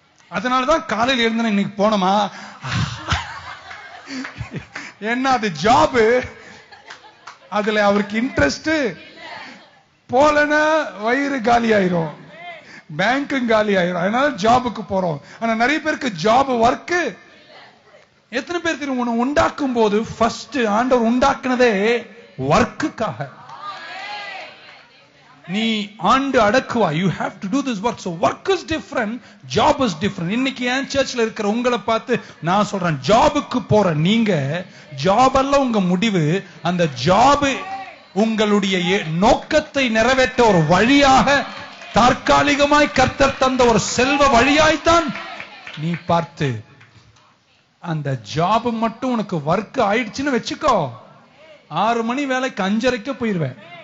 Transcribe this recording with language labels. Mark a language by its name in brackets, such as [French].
[Tamil] அதனாலதான் காலையில் எழுந்த இன்னைக்கு போனோமா, என்ன அது ஜாப், அதுல அவருக்கு இன்ட்ரெஸ்ட் போலனா வயிறு காலி ஆயிரும், பேங்க்கும் காலி ஆயிரும். அதனால ஜாபுக்கு போறோம். ஆனா நிறைய பேருக்கு ஜாப் ஒர்க். எத்தனை பேர் தெரியும், உன்னை உண்டாக்கும் போது ஃபர்ஸ்ட் ஆண்டவர் உண்டாக்குனதே ஒர்க்குக்காக. நீ ஆண்டு அடக்குவா. [English] You have to do this work. So work is different, job is different. [Tamil] இன்னைக்கு என் சர்ச்ல இருக்கிற உங்களை பார்த்து நான் சொல்றேன், ஜாபுக்கு போற நீங்க, ஜாப் அல்ல உங்க முடிவு. அந்த ஜாப் உங்களுடைய நோக்கத்தை நிறைவேற்ற ஒரு வழியாக, தற்காலிகமாய் கர்த்தர் தந்த ஒரு செல்வ வழியாய்த்தான் நீ பார்த்து, அந்த ஜாப் மட்டும் உனக்கு ஒர்க் ஆயிடுச்சுன்னு வச்சுக்கோ, 6 மணி வேலைக்கு 5:30 போயிருவேன்.